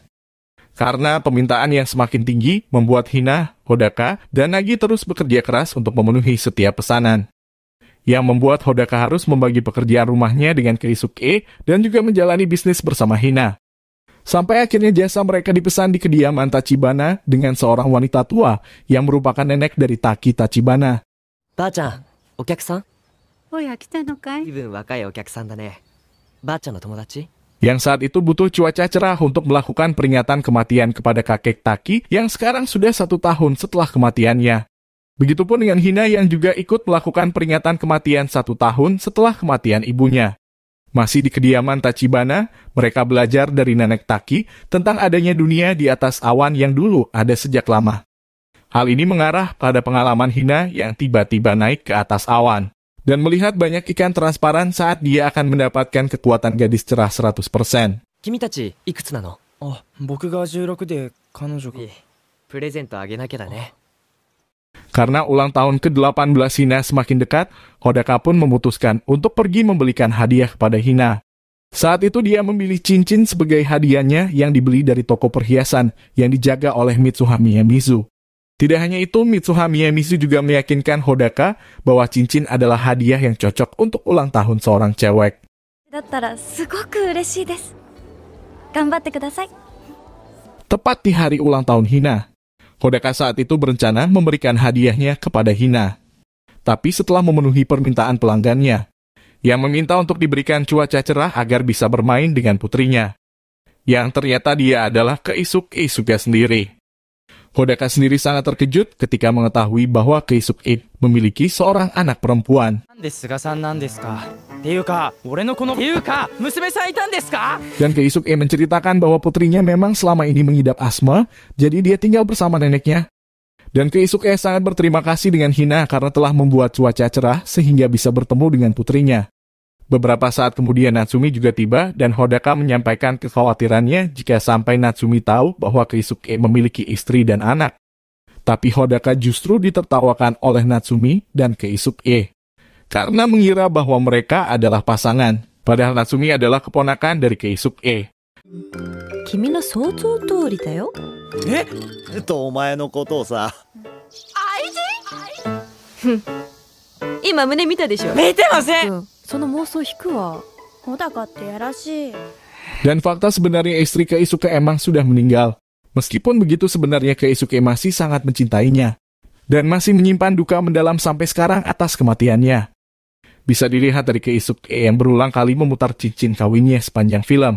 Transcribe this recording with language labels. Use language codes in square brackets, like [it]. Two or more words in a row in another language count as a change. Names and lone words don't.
[id] Karena permintaan yang semakin tinggi membuat Hina, Hodaka, dan Nagi terus bekerja keras untuk memenuhi setiap pesanan. yang membuat Hodaka harus membagi pekerjaan rumahnya dengan Keisuke dan juga menjalani bisnis bersama Hina. Sampai akhirnya jasa mereka dipesan di kediaman Tachibana dengan seorang wanita tua yang merupakan nenek dari Taki Tachibana. [ja] ばあちゃん、お客さん？おや来たのかい？気分若いお客さんだね。ばあちゃんの友達？ [id] Yang saat itu butuh cuaca cerah untuk melakukan peringatan kematian kepada kakek Taki yang sekarang sudah 1 tahun setelah kematiannya. Begitupun dengan Hina yang juga ikut melakukan peringatan kematian 1 tahun setelah kematian ibunya. Masih di kediaman Tachibana, mereka belajar dari nenek Taki tentang adanya dunia di atas awan yang dulu ada sejak lama. Hal ini mengarah pada pengalaman Hina yang tiba-tiba naik ke atas awan dan melihat banyak ikan transparan saat dia akan mendapatkan kekuatan gadis cerah 100%. [ja] 君たちいくつなの？あ、僕が16で彼女が。いえ、プレゼントあげなきゃだね。 [id] Karena ulang tahun ke-18 Hina semakin dekat, Hodaka pun memutuskan untuk pergi membelikan hadiah kepada Hina. Saat itu dia memilih cincin sebagai hadiahnya yang dibeli dari toko perhiasan yang dijaga oleh Mitsuha Miyamizu. Tidak hanya itu, Mitsuha Miyamizu juga meyakinkan Hodaka bahwa cincin adalah hadiah yang cocok untuk ulang tahun seorang cewek. [ja] だったらすごく嬉しいです。頑張ってください。 [id] Tepat di hari ulang tahun Hina, Hodaka saat itu berencana memberikan hadiahnya kepada Hina. Tapi setelah memenuhi permintaan pelanggannya, yang meminta untuk diberikan cuaca cerah agar bisa bermain dengan putrinya, yang ternyata dia adalah Keisuke sendiri. Hodaka sendiri sangat terkejut ketika mengetahui bahwa Keisuke memiliki seorang anak perempuan. [ja] なんで菅さんなんですか。っていうか、俺のこの。ていうか、娘さんいたんですか？ [id] Dan Keisuke menceritakan bahwa putrinya memang selama ini mengidap asma, jadi dia tinggal bersama neneknya. Dan Keisuke sangat berterima kasih dengan Hina karena telah membuat cuaca cerah sehingga bisa bertemu dengan putrinya. Beberapa saat kemudian Natsumi juga tiba dan Hodaka menyampaikan kekhawatirannya jika sampai Natsumi tahu bahwa Keisuke memiliki istri dan anak. Tapi Hodaka justru ditertawakan oleh Natsumi dan Keisuke karena mengira bahwa mereka adalah pasangan. Padahal Natsumi adalah keponakan dari Keisuke. [ja] 君の想像通りだよ。とお前のことをさ。今胸見たでしょ。見てません。うん、その妄想引くわ。小高ってやらしい。 [id] Dan fakta sebenarnya istri Keisuke emang sudah meninggal. Meskipun begitu sebenarnya Keisuke masih sangat mencintainya. Dan masih menyimpan duka mendalam sampai sekarang atas kematiannya. Bisa dilihat dari Keisuke yang berulang kali memutar cincin kawinnya sepanjang film.